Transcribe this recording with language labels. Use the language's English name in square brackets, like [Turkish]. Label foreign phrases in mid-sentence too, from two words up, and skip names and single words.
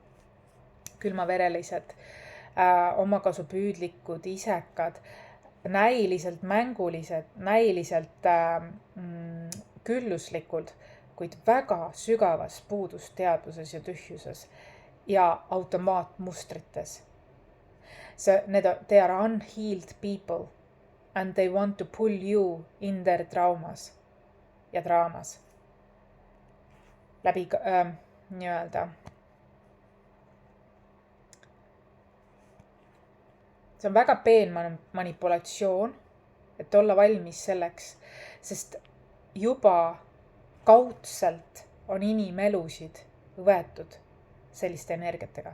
[Estonian] Külmaverelised, omakasupüüdlikud, isekad, näiliselt mängulised, näiliselt külluslikud, kuid väga sügavas puudusteadvuses ja tühjuses ja automaatmustrites. [English] They are unhealed people and they want to pull you in their traumas [Estonian] ja draamas. Läbi nii-öelda. See on väga peen manipulatsioon, et olla valmis selleks, sest juba kaudselt on inimelusid võetud selliste energiatega.